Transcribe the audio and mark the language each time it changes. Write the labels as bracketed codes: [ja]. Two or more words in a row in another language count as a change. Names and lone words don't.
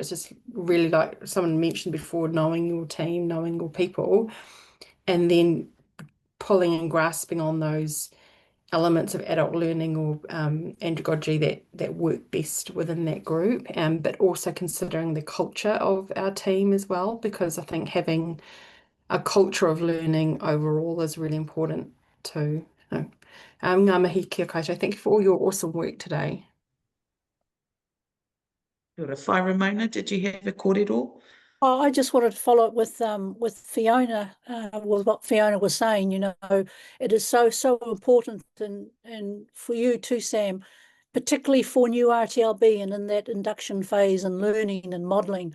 [en] It's just really, like someone mentioned before, knowing your team, knowing your people, and then pulling and grasping on those elements of adult learning or andragogy that work best within that group, but also considering the culture of our team as well, because I think having a culture of learning overall is really important too. [mi] Ngā mihi kia koutou. [en] Thank you for all your awesome work today. [mi] Kia ora. [en] Whai Ramona, did you have a kōrero? Oh, I just wanted to follow up with Fiona, with what Fiona was saying. It is so important, and for you too, Sam, particularly for new RTLB and in that induction phase and learning and modelling.